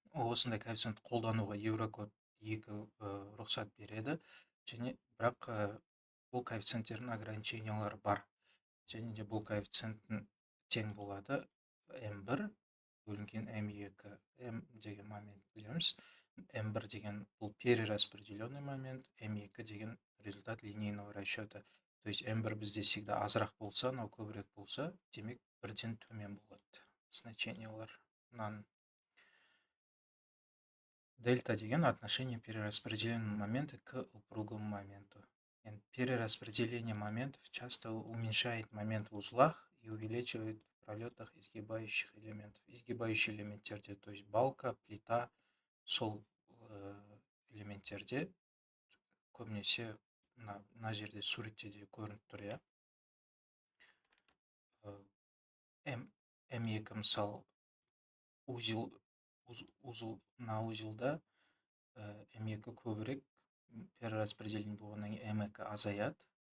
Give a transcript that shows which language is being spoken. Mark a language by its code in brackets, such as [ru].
[kk] Осындай коэффициент қолдануға Еврокод 2 рұқсат береді. Және бірақ бұл коэффициенттердің ограничениялары бар. Және де бұл коэффициенттің тең болады М1 бөлінген М2. М деген момент білеміз. [ru] М1 [kk] деген бұл [ru] перераспределенный момент, М2 деген результат линейного расчета. [kk] То есть М1 бізде всегда азырақ болса, но көбірек болса, демек бірден төмен болады значенияларынан. [ru] Дельта деген отношение перераспределенного момента к упругому моменту. Перераспределение моментов часто уменьшает момент в узлах и увеличивает в пролетах изгибающих элементов. [kk] Изгибающие элементтерде, [ru] то есть балка, плита, [kk] сол элементтерде көбінесе мына жерде суретте де көрініп тұр, М2 мысалы мына узелда М2 көбірек перераспределение болғаннан кейін М2 азаяды.